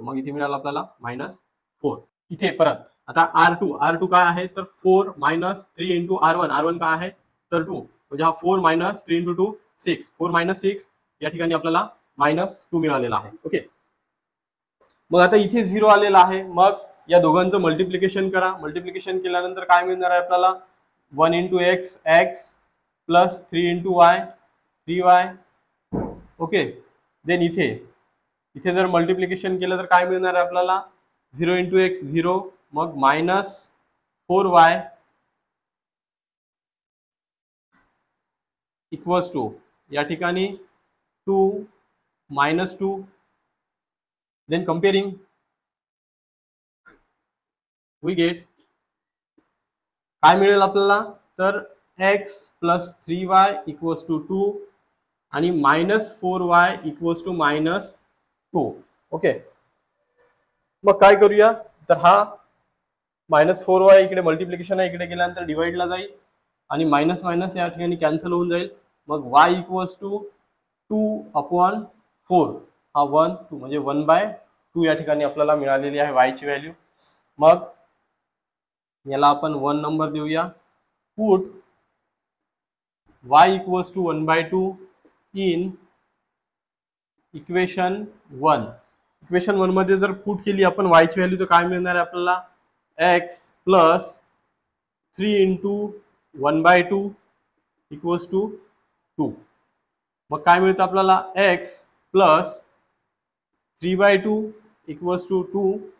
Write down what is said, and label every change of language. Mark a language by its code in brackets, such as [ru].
[mr] मग इथे मिळालं आपल्याला -4. इथे परत आता r2 काय आहे, तर 4 - 3 इंटू r1 काय आहे, तर 2. म्हणजे हा 4 - 3 इंटू 2 6. 4 - 6 या ठिकाणी आपल्याला -2 मिळालेला आहे. ओके, मग आता इथे 0 आलेला आहे. मग या दोघांचं मल्टिप्लिकेशन करा. मल्टिप्लिकेशन केल्यानंतर काय मिळणार आहे आपल्याला, [en] 1 into x x plus 3 into y 3y. [mr] Okay, then इथे जर मल्टिप्लिकेशन केलं तर काय मिळणार आहे आपल्याला 0 इंटू एक्स 0, मग मायनस 4y इक्वल्स टू या ठिकाणी 2 minus 2. [en] then comparing we get [mr] काय मिळेल आपल्याला तर x plus 3y equals to 2 आणि minus 4y equals to minus 2. Okay, मग काय करूया तर हा मायनस 4y इकडे मल्टिप्लिकेशन आहे, इकडे गेल्यानंतर डिवाइडला जाईल आणि मायनस मायनस या ठिकाणी कॅन्सल होऊन जाईल. मग y इक्वल्स टू 2/4 हा 1 2 म्हणजे 1/2 या ठिकाणी आपल्याला मिळालेली आहे y ची व्हॅल्यू. मग याला आपण 1 नंबर देऊया. [en] Put y equals to 1/2 in equation 1. [mr] Equation 1 मध्ये जर पुट केली आपण y ची व्हॅल्यू तर काय मिळणार आहे आपल्याला x plus 3 into 1/2 equals to 2. मग काय मिळतं आपल्याला x प्लस 3/2 इक्वल्स टू 2.